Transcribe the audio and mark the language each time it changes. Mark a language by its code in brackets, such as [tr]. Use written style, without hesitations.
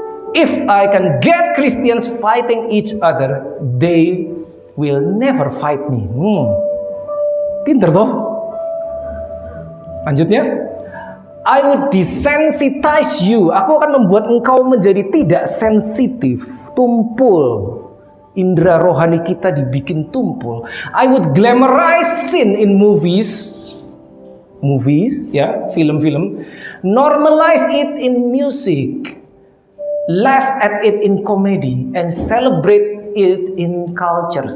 [en] If I can get Christians fighting each other, they will never fight me. [id] Pinter toh? Lanjutnya, [en] I would desensitize you. [id] Aku akan membuat engkau menjadi tidak sensitif, tumpul. Indera rohani kita dibikin tumpul. [en] I would glamorize sin in movies, [id] ya, film-film. [en] Normalize it in music. Laugh at it in comedy and celebrate it in culture.